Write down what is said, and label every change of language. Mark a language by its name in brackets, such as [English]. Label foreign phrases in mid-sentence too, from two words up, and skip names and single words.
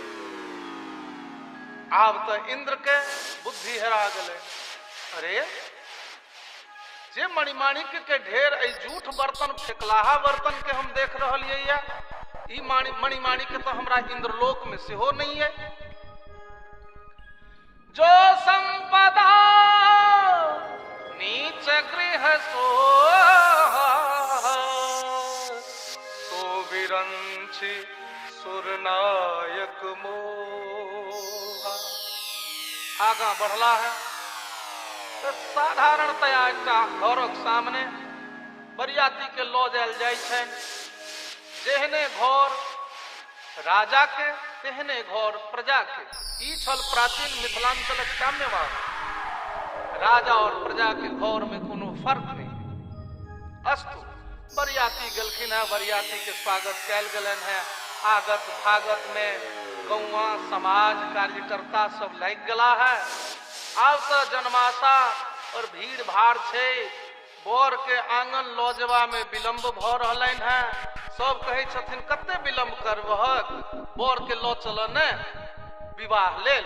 [Maithili] आब तो इंद्र के बुद्धि हेरा गले। अरे जे मणिमाणिक्य के ढेर ऐ झूठ बर्तन फेकलाहा बर्तन के हम देख रहलिए, ई मणिमाणिक्य तो हमरा इंद्रलोक में सेहो नहीं है। [Awadhi] जो संपदा नीच गृह सो विरंछि सुरनायक मोहा। [Maithili] आगा बढ़ला है तो साधारणतया एकटा घरक सामने बरियाती के लऽ जायल जाइ छनि। जेहने घर राजा के तेहने घर प्रजा के। ई छल प्राचीन मिथिलांचलक साम्यवाद। राजा और प्रजा के घर में कोनो फर्क नहीं। अस्तु बरियाती गलखिन है, बरियाती के स्वागत कैल गलन है। आगत भागत में गौवा समाज कार्यकर्ता सब लग गला है। आब तो जनमाशा और भीड़ भाड़ छे। बर के आंगन लऽ जेबा में विलम्ब भ रहलनि है। सब कहे छथिन कते विलम्ब करबहक, बर के लऽ चल ने विवाह लेल।